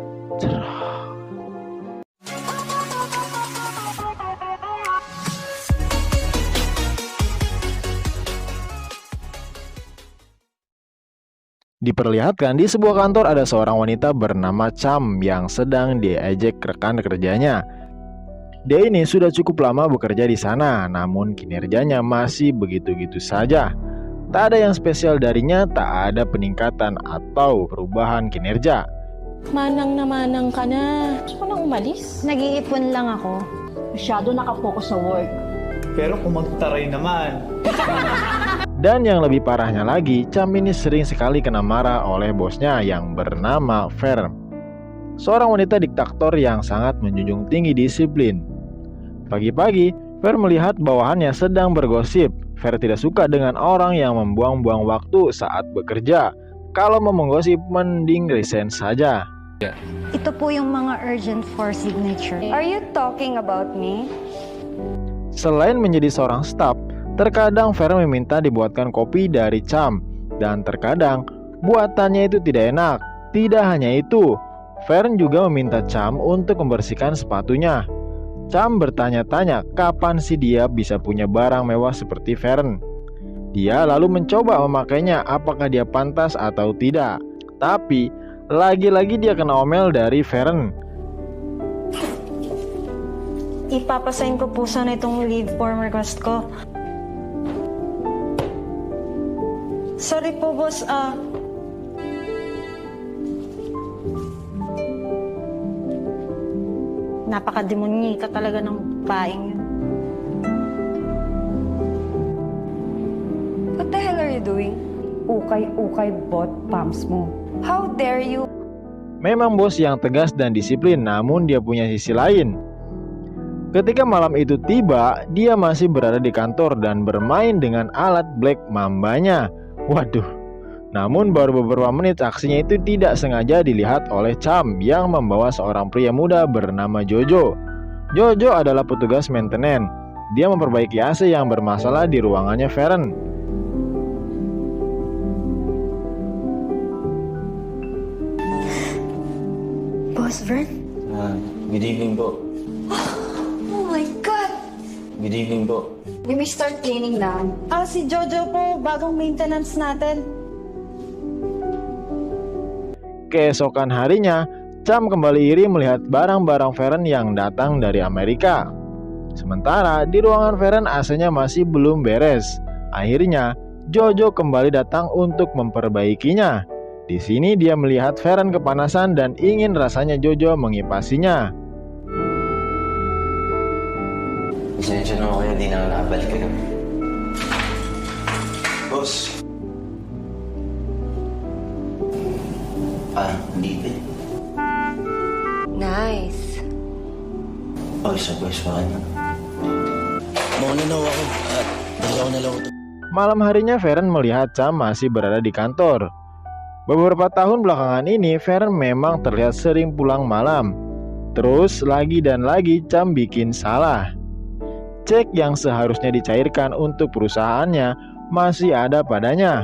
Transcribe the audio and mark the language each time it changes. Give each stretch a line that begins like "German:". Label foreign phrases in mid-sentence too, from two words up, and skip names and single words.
Indonesian: Diperlihatkan di sebuah kantor ada seorang wanita bernama Cham yang sedang diejek rekan kerjanya. Dia ini sudah cukup lama bekerja di sana, namun kinerjanya masih begitu-gitu saja. Tak ada yang spesial darinya, tak ada peningkatan atau perubahan kinerja.
Filipino: Manang na manang ka na. Gusto ko nang umalis. Nag-iipon lang ako. Masyado nakafocus sa work. Pero kung magtaray naman.
Indonesian: Dan yang lebih parahnya lagi, Cham ini sering sekali kena marah oleh bosnya yang bernama Fern. Seorang wanita diktator yang sangat menjunjung tinggi disiplin. Pagi-pagi, Fern melihat bawahannya sedang bergosip. Fern tidak suka dengan orang yang membuang-buang waktu saat bekerja. Kalau mau menggosip, mending resign saja.
Filipino: Ito po yung mga
English: urgent for signature. Are you talking about me?
Indonesian: Selain menjadi seorang staf, terkadang Fern meminta dibuatkan kopi dari Cham. Dan terkadang, buatannya itu tidak enak. Tidak hanya itu, Fern juga meminta Cham untuk membersihkan sepatunya. Cham bertanya-tanya kapan sih dia bisa punya barang mewah seperti Fern. Dia lalu mencoba memakainya, apakah dia pantas atau tidak. Tapi lagi-lagi dia kena omel dari Fern.
Filipino: Ipapasign ko po sana itong
English: leave form request
Filipino: ko. Sorry po, boss. Napaka-demonyika talaga ng paing yun.
English: What the hell are you doing?
Filipino: Ukay-ukay bot pumps mo.
English: How dare you?
Indonesian: Memang bos yang tegas dan disiplin, namun dia punya sisi lain. Ketika malam itu tiba, dia masih berada di kantor dan bermain dengan alat Black Mambanya. Waduh. Namun baru beberapa menit aksinya itu tidak sengaja dilihat oleh Cham yang membawa seorang pria muda bernama Jojo. Jojo adalah petugas maintenance. Dia memperbaiki AC yang bermasalah di ruangannya Fern.
Filipino: Boss Vern?
English: Good evening po. Oh my God! Good evening po. We may start cleaning now.
Filipino: Si Jojo po, bagong maintenance natin.
Indonesian: Keesokan harinya, Cham kembali iri melihat barang-barang Fern yang datang dari Amerika. Sementara di ruangan Fern AC-nya masih belum beres. Akhirnya, Jojo kembali datang untuk memperbaikinya. Di sini dia melihat Fern kepanasan dan ingin rasanya Jojo mengipasinya.
Filipino: Pasensya na ako kaya di na nakabalik kagabi. Boss. Dito.
English: Nice.
Filipino: Sa boss pa kanya. Mauna na ako at dalawa na lang ito.
Indonesian: Malam harinya Fern melihat Cham masih berada di kantor. Beberapa tahun belakangan ini Fern memang terlihat sering pulang malam. Terus lagi dan lagi Cham bikin salah. Cek yang seharusnya dicairkan untuk perusahaannya masih ada padanya.